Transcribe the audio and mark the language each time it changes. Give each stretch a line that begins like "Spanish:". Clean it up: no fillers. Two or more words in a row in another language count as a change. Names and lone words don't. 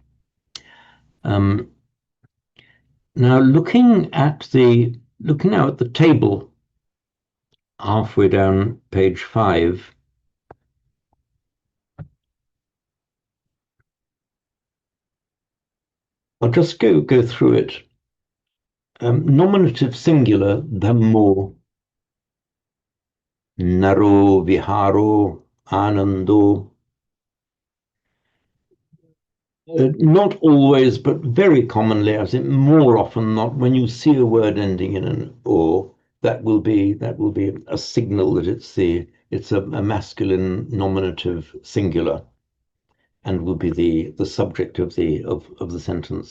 English: Now looking now at the table halfway down page 5, I'll just go through it. Nominative singular,
Pali: dhammo, naro, viharo, anando.
English: Not always, but very commonly, I think more often not, when you see a word ending in an o, that will be a signal that it's a masculine nominative singular, and will be the subject of the sentence.